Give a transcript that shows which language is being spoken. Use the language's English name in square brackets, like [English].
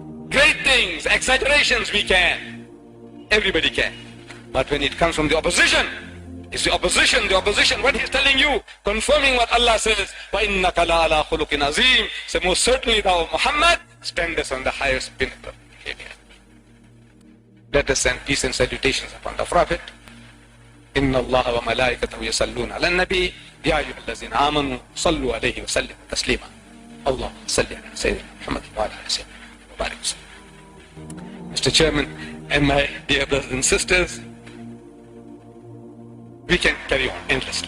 [English] Great things, exaggerations we can. Everybody can. But when it comes from the opposition, it's the opposition, what he's telling you, confirming what Allah says, [Arabic] وَإِنَّكَ لَعَلَىٰ خُلُقٍ عَظِيمٍ. [English] So most certainly thou, Muhammad, standest on the highest pinnacle. Let us send peace and salutations upon the Prophet. [Arabic] إن الله وملائكته يصلون على النبي يا أيها الذين آمنوا صلوا عليه وسلموا تسليما اللهم صل على سيدنا محمد وعلى آله وسلم وبارك وسلم. [English] Mr. Chairman and my dear brothers and sisters, we can carry on endlessly.